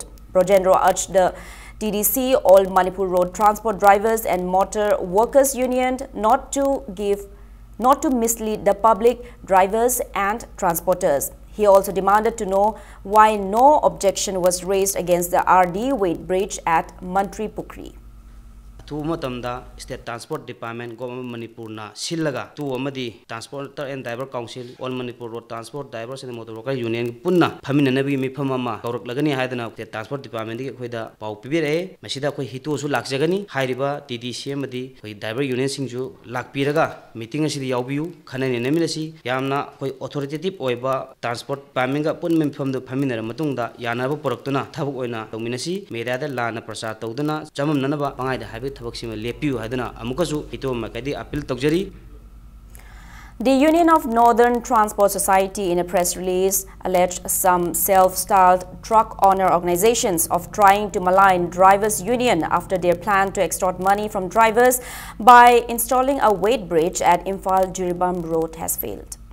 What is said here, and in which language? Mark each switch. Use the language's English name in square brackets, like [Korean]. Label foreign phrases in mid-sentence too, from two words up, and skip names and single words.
[English] Brojendro urged the TDC, all Manipur Road Transport Drivers and Motor Workers Union not to mislead the public, drivers and transporters. He also demanded to know why no objection was raised against the RD weight bridge at Mantri Pukri. State Transport Department Government Manipur [Manipuri] na silaga tu amadi [English] Transporter and Driver Council all Manipur Road Transport Drivers and Motor Worker Union [Manipuri] punna phamina nabi mifamama kauruk lagani haidana [English] State Transport Department [Manipuri] ki khoida pau pibire masida khoi hitu su lakjagani hairiba TDC amadi khoi [English] driver union [Manipuri] singju lakpiraga meeting asidi yaubiu khanani nemilasi yamna khoi authoritative oiba [English] transport department [Manipuri] ga pun mifamdu phamina matungda yanaba poraktuna thabuk oina tawminasi media da lana prasar tawduna chamam nanaba pangai da habi [English] The Union of Northern Transport Society in a press release alleged some self-styled truck owner organizations of trying to malign drivers' union after their plan to extort money from drivers by installing a weight bridge at Imphal-Jiribam Road has failed.